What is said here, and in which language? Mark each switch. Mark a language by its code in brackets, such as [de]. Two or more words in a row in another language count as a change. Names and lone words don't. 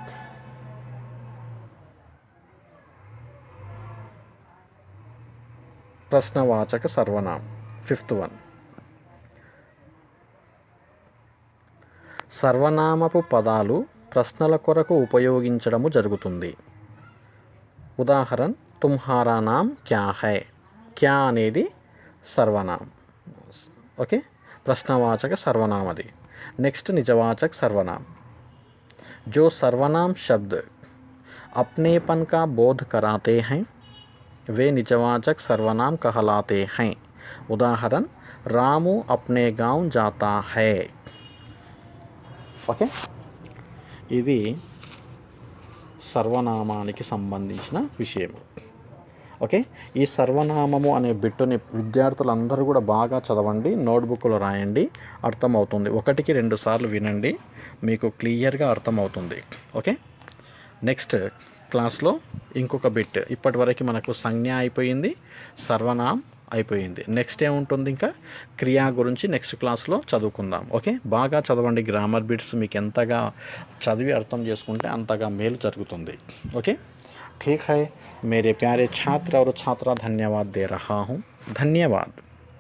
[te] ప్రశ్నవాచక సర్వనామం 5th 1. సర్వనామపు పదాలు ప్రశ్నల కొరకు ఉపయోగించడము జరుగుతుంది. ఉదాహరణ [hi] तुम्हारा नाम क्या है. [te] క్యా అనేది సర్వనామం. ఓకే, ప్రశ్నవాచక సర్వనామది. నెక్స్ట్ నిజవాచక సర్వనాम. [hi] जो सर्वनाम शब्द अपनेपन का बोध कराते हैं वे निजवाचक सर्वनाम कहलाते हैं. उदाहरण रामू अपने गांव जाता है. [te] ఓకే, ఇది సర్వనామానికి సంబంధించిన విషయం. ఓకే, ఈ సర్వనామము అనే బిట్టుని విద్యార్థులందరూ కూడా బాగా చదవండి, నోట్బుక్లో రాయండి, అర్థమవుతుంది. 1కి 2 సార్లు వినండి, మీకు క్లియర్గా అర్థమవుతుంది. ఓకే, [en] next class [te] ఇంకొక బిట్. ఇప్పటి వరకు మనకు సంజ్ఞ అయిపోయింది, సర్వనామం అయిపోయింది. నెక్స్ట్ ఏముంటుంది, ఇంకా క్రియా గురించి [en] next class [te] చదువుకుందాం. ఓకే, బాగా చదవండి. [en] grammar bits [te] మీకు ఎంతగా చదివి అర్థం చేసుకుంటే అంతగా మేలు జరుగుతుంది. ఓకే, [hi] ठीक है मेरे प्यारे छात्र और छात्रा, धन्यवाद दे रहा हूँ. धन्यवाद.